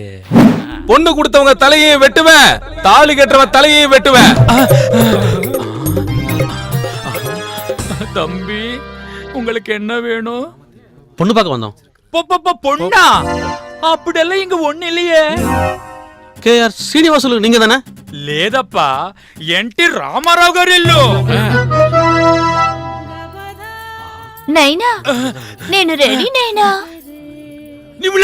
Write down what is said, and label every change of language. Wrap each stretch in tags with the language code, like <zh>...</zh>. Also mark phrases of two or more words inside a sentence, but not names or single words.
<ta>பொண்ணு கொடுத்தவங்க தலையை வெட்டுவேன், தாலி கட்டுறவன் தலையை வெட்டுவேன். தம்பி உங்களுக்கு என்ன வேணும்? பொண்ணு பார்க்க வந்தோம். பொண்ணா? அப்படியெல்லாம் இங்க ஒண்ணு இல்லையே. கேஆர் சீனிவாசலு நீங்க தானே?</ta> <te>లేదప్పా, ఎన్టీ రామారావు గారు ఇల్లు. నైనా నేను రెడీ నైనా.</te>